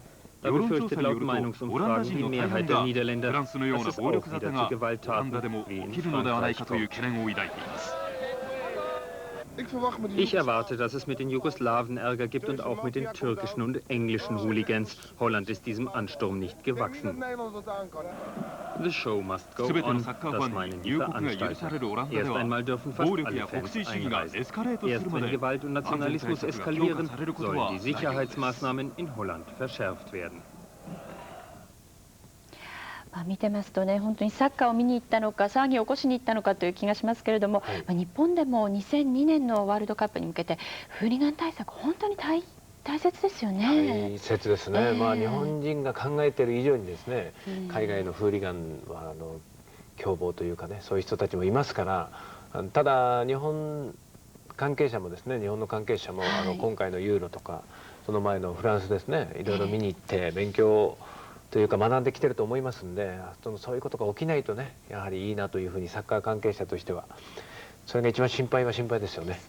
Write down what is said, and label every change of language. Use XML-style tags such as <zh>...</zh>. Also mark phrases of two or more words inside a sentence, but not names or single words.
<de>Da befürchtet laut Meinungsumfragen die Mehrheit der Niederländer, dass es auch wieder zu Gewalttaten wie in Frankreich kommt. Ich erwarte, dass es mit den Jugoslawen Ärger gibt und auch mit den türkischen und englischen Hooligans. Holland ist diesem Ansturm nicht gewachsen.</de> <en>The show must go on,</en> <de>das meinen die Veranstalter. Erst einmal dürfen fast alle Fans einreisen. Erst wenn Gewalt und Nationalismus eskalieren, sollen die Sicherheitsmaßnahmen in Holland verschärft werden.</de> <ja>見てますとね、本当にサッカーを見に行ったのか騒ぎを起こしに行ったのかという気がしますけれども、日本でも2002年のワールドカップに向けてフーリガン対策本当に大切ですよね。大切ですね。日本人が考えている以上にですね、海外のフーリガンは凶暴というかね、そういう人たちもいますから、ただ日本関係者もですね、日本の関係者も今回のユーロとかその前のフランスですね、いろいろ見に行って勉強というか学んできてると思いますんで、そういうことが起きないとね、やはりいいなというふうにサッカー関係者としては、それが一番心配ですよね。ヨ</ja>